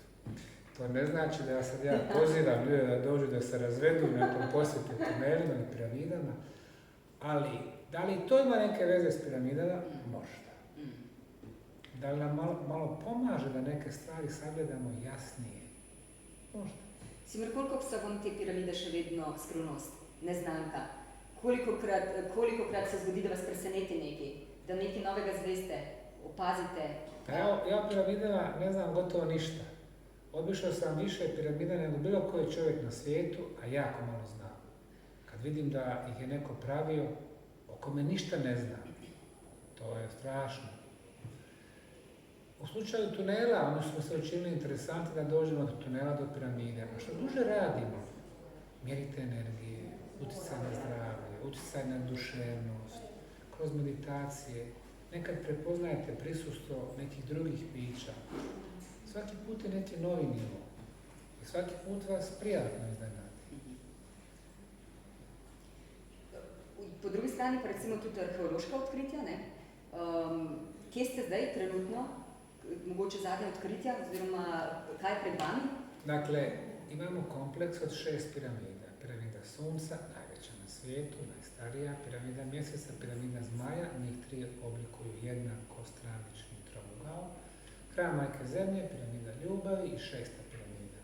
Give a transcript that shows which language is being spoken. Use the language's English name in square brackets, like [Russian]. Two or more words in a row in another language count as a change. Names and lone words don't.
[Bosnian] To ne znači da ja pozivam ljude da dođu da se razvedu nakon posjete tunelima i piramidama, ali da li to ima neke veze s piramidama? Možda. Da li nam malo pomaže da neke stvari sagledamo jasnije? Možda. [Slovenian] Simir, koliko so vam te piramide še vedno skrivnost, neznanka? Kolikokrat se zgodi, da vas preseneti nekaj, da nekaj novega zveste, opazite? [Bosnian] Pa ja o piramidama ne znam gotovo ništa. Obišao sam više piramida nego bilo koji čovjek na svijetu, a jako malo znam. Kad vidim da ih je neko pravio, o kome ništa ne znam, to je strašno. U slučaju tunela, ono što se učinili interesantno da dođemo od tunela do piramide. A što duže radimo, mjerite energije, utjecaj na zdravlje, utjecaj na duševnost, kroz meditacije, nekad prepoznajete prisustvo nekih drugih bića. Svaki put je neki novi nivo i svaki put vas prijatno iznenadi. [Slovenian] Po drugi strani pa recimo tudi arheološka odkritja, ne? Kje ste zdaj trenutno? Mogoče zadnje odkritja, oziroma kaj je pred vami? [Bosnian] Dakle, imamo kompleks od 6 piramida. Piramida Sunca, najveća na svijetu, najstarija, piramida Mjeseca, piramida Zmaja, njih 3 oblikuju jednako stranični trougao, hram Majke Zemlje, piramida Ljubavi i 6. piramida.